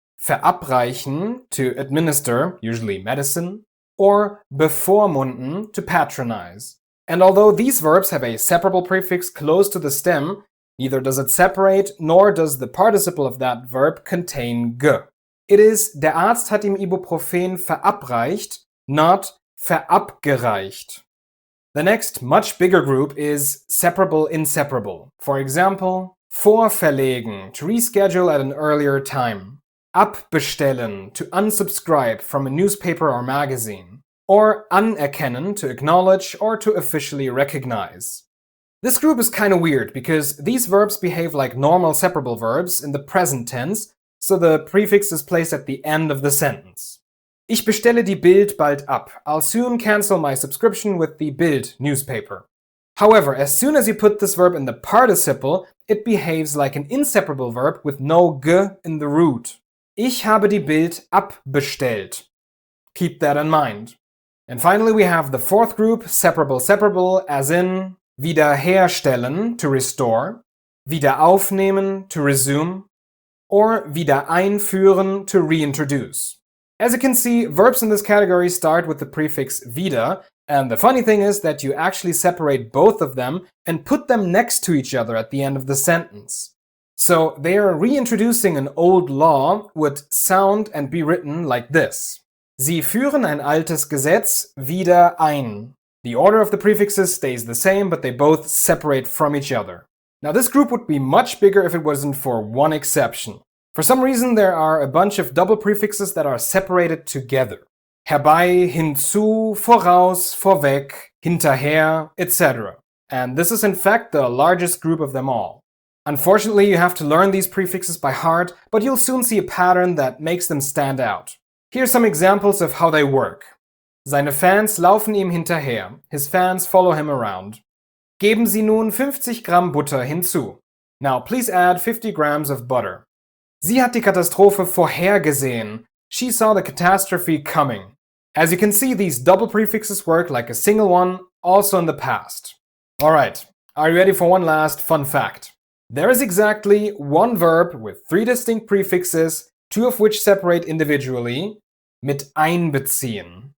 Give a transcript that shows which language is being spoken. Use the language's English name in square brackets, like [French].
[English] Verabreichen, to administer, usually medicine, or bevormunden, to patronize. And although these verbs have a separable prefix close to the stem, neither does it separate, nor does the participle of that verb contain g. It is [German] der Arzt hat ihm Ibuprofen verabreicht, [English] not [German] verabgereicht. [English] The next, much bigger group is separable inseparable. For example, vorverlegen, to reschedule at an earlier time. Abbestellen, to unsubscribe from a newspaper or magazine, or anerkennen, to acknowledge or to officially recognize. This group is kind of weird because these verbs behave like normal separable verbs in the present tense, so the prefix is placed at the end of the sentence. [German] Ich bestelle die Bild bald ab. [English] I'll soon cancel my subscription with the Bild newspaper. However, as soon as you put this verb in the participle, it behaves like an inseparable verb with no g in the root. [German] Ich habe die Bild abbestellt. [English] Keep that in mind. And finally, we have the fourth group, separable, as in wiederherstellen, to restore, wieder aufnehmen, to resume, or wieder einführen, to reintroduce. As you can see, verbs in this category start with the prefix wieder, and the funny thing is that you actually separate both of them and put them next to each other at the end of the sentence. So they are reintroducing an old law would sound and be written like this. [German] Sie führen ein altes Gesetz wieder ein. [English] The order of the prefixes stays the same, but they both separate from each other. Now this group would be much bigger if it wasn't for one exception. For some reason there are a bunch of double prefixes that are separated together. Herbei, hinzu, voraus, vorweg, hinterher, etc. And this is in fact the largest group of them all. Unfortunately, you have to learn these prefixes by heart, but you'll soon see a pattern that makes them stand out. Here are some examples of how they work. [German] Seine Fans laufen ihm hinterher. [English] His fans follow him around. [German] Geben Sie nun 50 Gramm Butter hinzu. [English] Now please add 50 grams of butter. [German] Sie hat die Katastrophe vorhergesehen. [English] She saw the catastrophe coming. As you can see, these double prefixes work like a single one, also in the past. Alright, are you ready for one last fun fact? There is exactly one verb with 3 distinct prefixes, 2 of which separate individually, mit einbeziehen.